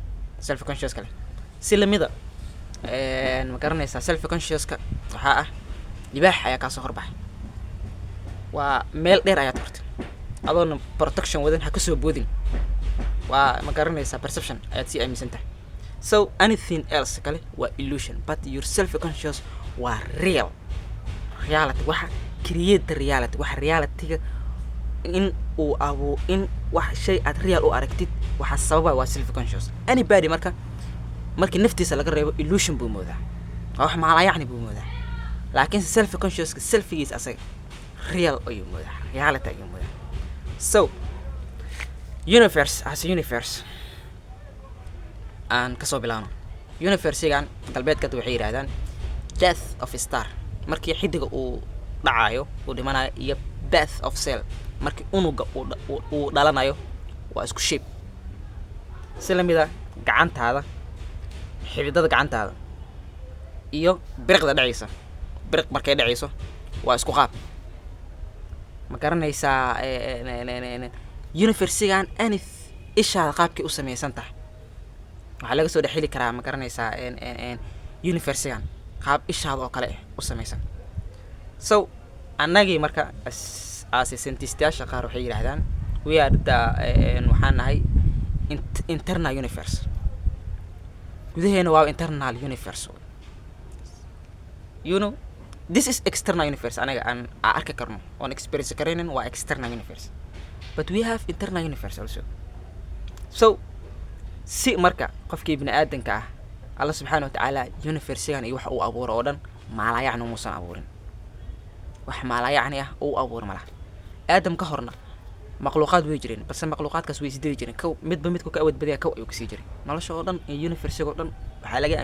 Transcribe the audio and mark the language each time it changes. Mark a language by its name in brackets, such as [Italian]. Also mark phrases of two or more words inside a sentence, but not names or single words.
[English] self conscious [Somali] kale si lamida ma garanaysaa [English] self consciouska [Somali] waxaa ah libaax ayaa kaasoo horbaxay waa meel dheer ayaad kortay adoona protection wadan ha kasoo boodin waa ma garanaysaa perception ayaad sii aaminsantahay [English] so anything else [Somali] kale waa [English] illusion but your self conscious [Somali] waa [English] real reality [Somali] waxa [English] create the reality [Somali] waxa realityga in uu in wax shay aad real u aragtid waxa sababa waa [English] self conscious anybody [Somali] markii naftiisa laga reebo illusion buu moodaa wax macna yacni buu moodaa laakiin [English] self conscious [Somali] selfigiis asaga real ayuu moodaa reality ayuu moodaa [English] so universe as a universe [Somali] aan kasoo bilaabno universe-gan galbeedka waxay yiraahdaan [English] death of a star [Somali] markii xidiga uu dhacayo uu dhimanayo iyo [English] death of [Somali] cell markii unuga uu dhalanayo waa isku shape si lamida gacantaada xididada gacantaada iyo biriqda dhacaysa biriq markay dhacayso waa isku qaab ma garanaysaa universe-gan ishaada qaabkii u samaysan tahay waxaa laga soo dhexeli karaa ma garanaysaa universe-gan qaab ishaada oo kale u samaysan so annagii marka scientists-yaasha qaar waxay yiraahdaan [English] we are the [Somali] waxaan nahay [English] internal universe [Somali] gudaheena waa [English] internal universe you know this is external universe [Somali] anaga aan arki karno oon experience karaynin waa [English] external universe but we have internal universe also [Somali] so si marka qofkii ibni aadanka ah [Arabic] الله سبحانه وتعالى [Somali] universe-gan iyo wax uu abuuro oo dhan maala yacni muusan abuurin wax maala yacni ah uu abuur malaha aadam ka horna makhluuqaad way jireen balse makhluuqaadkaas way sidii jireen kow midba midku ka awood badaya kow ayuu ka sii jiray nolosha oo dhan iyo universe-ga oo dhan waxaa laga